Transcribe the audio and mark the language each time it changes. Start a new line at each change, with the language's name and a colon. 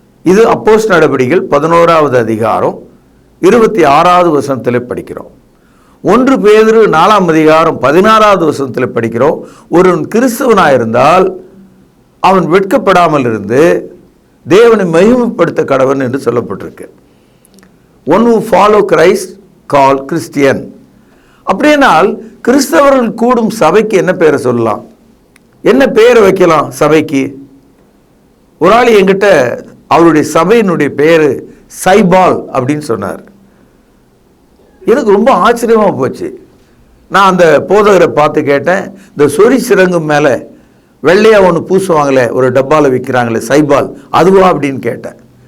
Tamil: இது அப்போஸ்தலர் நடபடிகள் 11வது அதிகாரம் 26வது வசனத்தில் படிக்கிறோம். 1 பேதுரு 4ஆம் அதிகாரம் 16வது வசனத்தில் படிக்கிறோம். ஒருவன் கிறிஸ்தவனாயிருந்தால் அவன் வெட்கப்படாமல் இருந்து தேவனை மகிமைப்படுத்த கடவன் என்று சொல்லப்பட்டிருக்கு.
English: One who follow Christ called Christian.
Tamil: அப்படியானால் கிறிஸ்தவர்கள் கூடும் சபைக்கு என்ன பேரை சொல்லலாம்? என்ன பேரை வைக்கலாம் சபைக்கு? ஒரு ஆள் என்கிட்ட அவருடைய சபையினுடைய பேரு சைபால் அப்படின்னு சொன்னார். எனக்கு ரொம்ப ஆச்சரியமாக போச்சு. நான் அந்த போதகரை பார்த்து கேட்டேன், இந்த சொறி சிறங்கு மேலே வெள்ளையாக ஒன்று பூசுவாங்களே, ஒரு டப்பாவில் விற்கிறாங்களே சைபால், அதுவா அப்படின்னு கேட்டேன்.